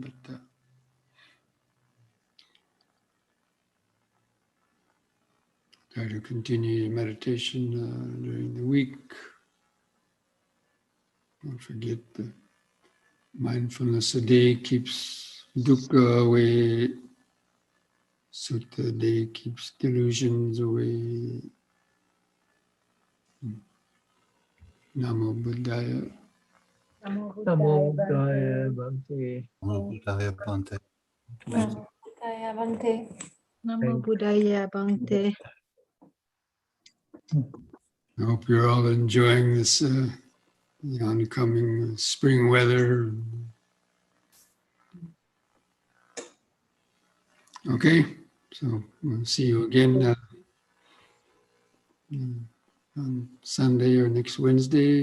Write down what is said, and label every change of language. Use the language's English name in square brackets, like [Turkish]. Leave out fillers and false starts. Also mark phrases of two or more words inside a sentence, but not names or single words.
[English] But try to continue meditation during the week. Don't forget the mindfulness a day keeps dukkha away. Sutta a day keeps delusions away. [Pali] Namo Buddhaya. Namo Buddhaya Bhante. Namo Buddhaya Bhante. Namo Buddhaya Bhante. Namo Buddhaya Bhante. [English] I hope you're all enjoying this the oncoming spring weather. Okay, so we'll see you again on Sunday or next Wednesday.